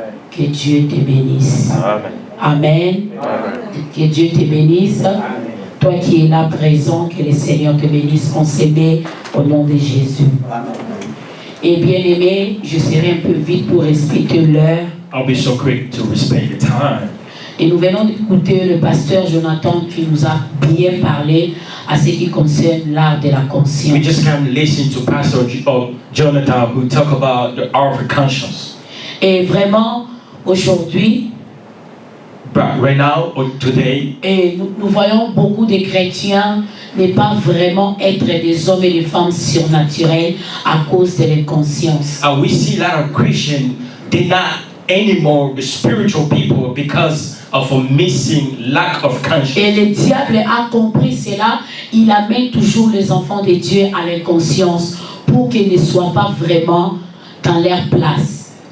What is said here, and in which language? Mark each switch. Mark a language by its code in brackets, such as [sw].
[fr] Que Dieu te bénisse. Amen. Que Dieu te bénisse. Amen. Toi qui es là présent, que le Seigneur te bénisse. On s'aime au nom de Jésus. Amen. Et bien aimé, je serai un peu vite pour respecter l'heure. [en] I'll be so quick to respect the time. [fr] Et nous venons d'écouter le pasteur Jonathan qui nous a bien parlé à ce qui concerne l'art de la conscience. [en] We just can listen to Pastor Jonathan who talk about the art of conscience. [fr] Et vraiment, aujourd'hui, [en] But right now, or today, [fr] et nous voyons beaucoup de chrétiens n'est pas vraiment être des hommes et des femmes surnaturels à cause de l'inconscience. [en] And we see a lot of Christians, they're not anymore the spiritual people because of a missing lack of conscience. [fr] Et le diable a compris cela. Il amène toujours les enfants de Dieu à l'inconscience pour qu'ils ne soient pas vraiment dans leur place.